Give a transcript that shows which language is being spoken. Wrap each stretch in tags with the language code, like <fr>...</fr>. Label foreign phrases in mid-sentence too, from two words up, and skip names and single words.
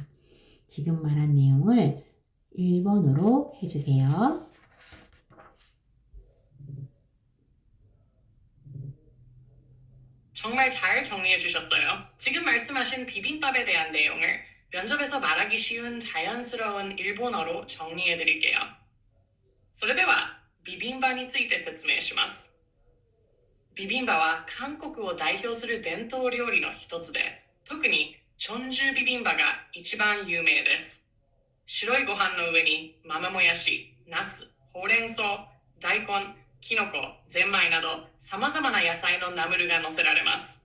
<ko>지금 말한 내용을 일본어로 해주세요. 정말 잘 정리해 주셨어요. 지금 말씀하신 비빔밥에 대한 내용을 면접에서 말하기 쉬운 자연스러운 일본어로 정리해 드릴게요.</ko> <ja>それではビビンバについて説明します。ビビンバは韓国を代表する伝統料理の一つで、特にチョンジュビビンバが一番有名です。白いご飯の上に豆もやし、ナス、ほうれん草、大根、キノコ、ゼンマイなど様々な野菜のナムルが乗せられます。</ja>